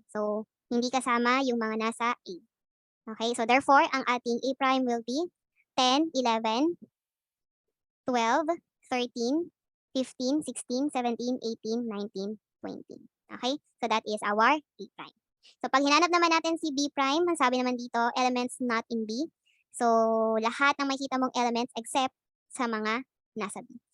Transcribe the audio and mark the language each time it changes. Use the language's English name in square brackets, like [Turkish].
[Filipino] So, hindi kasama yung mga nasa A. [English] Okay, so therefore, [Filipino] ang ating [English] A prime will be 10, 11, 12, 13, 15, 16, 17, 18, 19, 20. Okay, so that is our A prime. [Filipino] So, pag hinanap naman natin si B prime, ang sabi naman dito, [English] elements not in B. [Filipino] So, lahat ng makikita mong elements except sa mga nasa B.